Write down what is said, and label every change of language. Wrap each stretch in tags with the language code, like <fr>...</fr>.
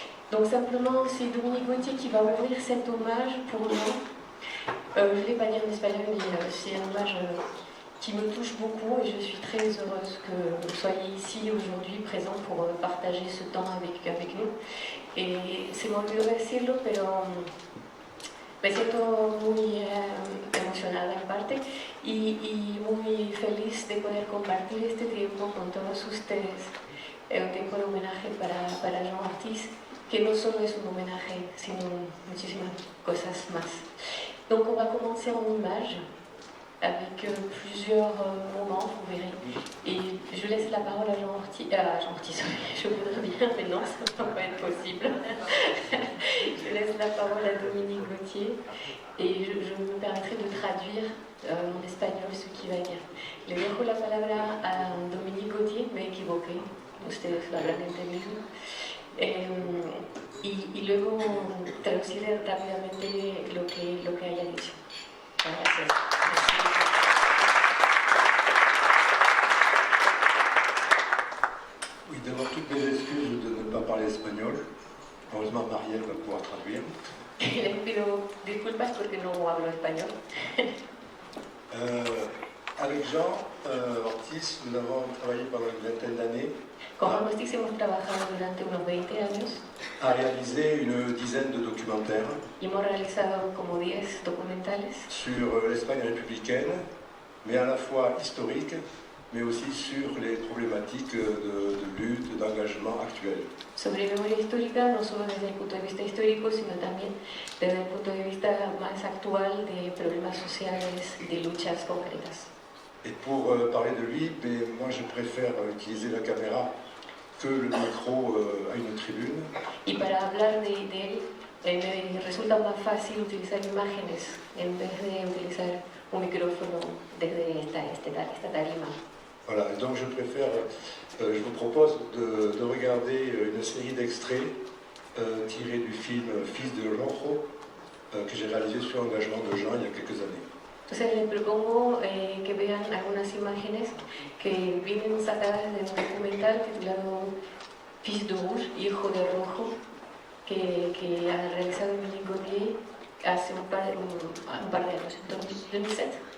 <fr>Donc simplement, c'est Dominique Gauthier qui va ouvrir cet hommage pour nous. Je ne vais pas dire en espagnol, mais c'est un hommage qui me touche beaucoup, et je suis très heureuse que vous soyez ici aujourd'hui présents pour partager ce temps avec nous.</fr> <es>Et se me olvidó decirlo, pero me siento muy emocionada en parte y muy feliz de poder compartir este tiempo con todos ustedes. Un tiempo de homenaje para Jean Ortiz, que no solo es un homenaje, sino muchísimas cosas más.</es> <fr>Donc on va commencer en image avec plusieurs moments, vous verrez. Et je laisse la parole à Jean Ortiz, je voudrais bien, mais non, ça ne va pas être possible. Je laisse la parole à Dominique Gauthier et je me permettrai de traduire en espagnol ce qui va venir.</fr> <es>Le dejo la palabra a Dominique Gauthier, me equivoqué, ustedes lo habrán entendido. Y luego traduciré rápidamente lo que haya dicho. Gracias.</es> <fr>Oui, d'abord toutes mes excuses de ne pas parler espagnol. Heureusement, Marielle va pouvoir traduire.</fr> <es>Les pido disculpas porque no hablo español.</es> <fr>Avec Jean Ortiz, nous avons travaillé pendant une vingtaine d'années.</fr> <es>Con Jean Ortiz hemos trabajado durante unos 20 años.</es> <fr>A réaliser une dizaine de documentaires.</fr> <es>Y hemos realizado como 10 documentales.</es> <fr>Sur l'Espagne républicaine, mais à la fois historique, mais aussi sur les problématiques de lutte, d'engagement actuelles.</fr> <es>Sobre memoria histórica, no solo desde el punto de vista histórico, sino también desde el punto de vista más actual de problemas sociales, de luchas concretas.</es> <fr>Et pour parler de lui, moi je préfère utiliser la caméra que le micro à une tribune.</fr> <es>Y para hablar de él, me resulta más fácil utilizar imágenes en vez de utilizar un micrófono desde esta tarima.</es> <fr>Voilà, donc je vous propose de regarder une série d'extraits tirés du film Fils de Rojo, que j'ai réalisé sur l'engagement de Jean il y a quelques années.</fr> <es>Entonces les propongo que vean algunas imágenes que vienen sacadas de un documental titulado Fils de Rouge, Hijo de Rojo, que ha realizado Dominique Gauthier hace un par de años, en 2007.</es>